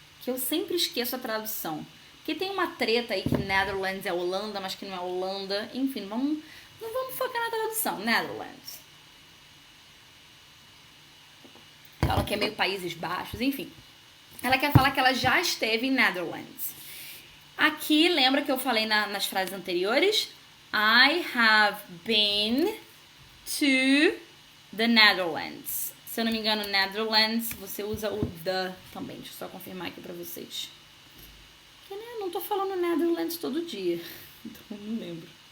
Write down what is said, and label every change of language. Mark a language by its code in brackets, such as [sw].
[pt] Que eu sempre esqueço a tradução. Porque tem uma treta aí que Netherlands é Holanda, mas que não é Holanda. Enfim, não vamos focar na tradução. Netherlands. Fala que é meio Países Baixos, enfim. Ela quer falar que ela já esteve em Netherlands. Aqui, lembra que eu falei nas frases anteriores? [en] I have been to the Netherlands. [pt] Se eu não me engano, Netherlands, você usa o the também. Deixa eu só confirmar aqui pra vocês. Porque, né, não tô falando Netherlands todo dia. Então, não lembro.